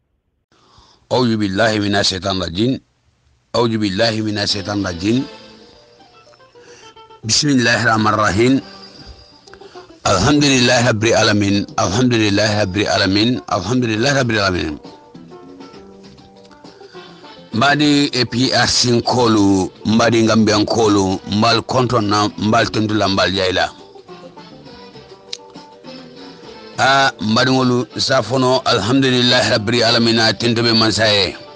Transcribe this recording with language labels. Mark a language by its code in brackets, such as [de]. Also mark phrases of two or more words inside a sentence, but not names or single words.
[ar] أعوذ بالله من الشيطان الرجيم أعوذ بالله من الشيطان الرجيم بسم الله الرحمن الرحيم الحمد لله رب العالمين الحمد لله رب العالمين الحمد لله رب العالمين [man] mbadi APRC kolu mbadi Gambian kolu mbal kontona mbal tendula mbal jayla mbadi ngolu safono [ar] الحمد لله رب العالمين [man] tendobe mansaye